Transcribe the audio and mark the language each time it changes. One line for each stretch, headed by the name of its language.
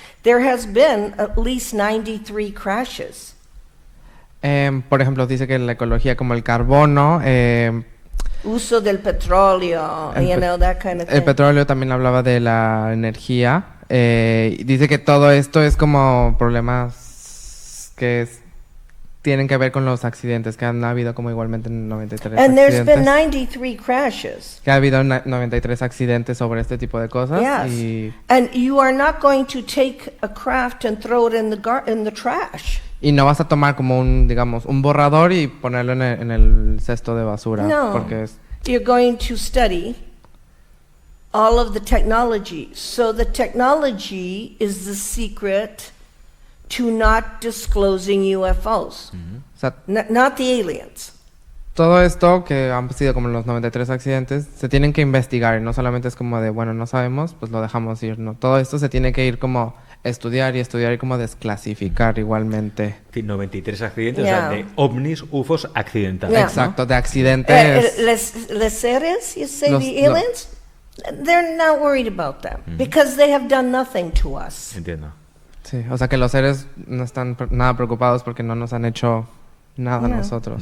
English: There has been at least 93 crashes.
Spanish: Por ejemplo, dice que la ecología, como el carbono, uso del petróleo,
English: that kind of thing.
Spanish: El petróleo, también hablaba de la energía. Dice que todo esto es como problemas que tienen que ver con los accidentes, que han habido como igualmente 93
English: And
Spanish: accidentes.
English: there's been 93 crashes.
Spanish: Que ha habido 93 accidentes sobre este tipo de cosas.
English: Yes. And you are not going to take a craft and throw it in the trash.
Spanish: Y no vas a tomar como un borrador y ponerlo en el cesto de basura. No, porque
English: you're going to study all of the technology. So the technology is the secret to not disclosing UFOs,
Spanish: o sea,
English: not the aliens.
Spanish: Todo esto, que han sido como los 93 accidentes, se tienen que investigar. Y no solamente es como de, bueno, no sabemos, pues lo dejamos ir. No, todo esto se tiene que ir como estudiar y como desclasificar igualmente. 93 accidentes, o sea, de ovnis, UFOs accidentados. Exacto, ¿no? De accidentes. Les seres,
English: you say, the aliens, they're not worried about them because they have done nothing to us.
Spanish: Entiendo. Sí, o sea que los seres no están nada preocupados porque no nos han hecho nada a nosotros.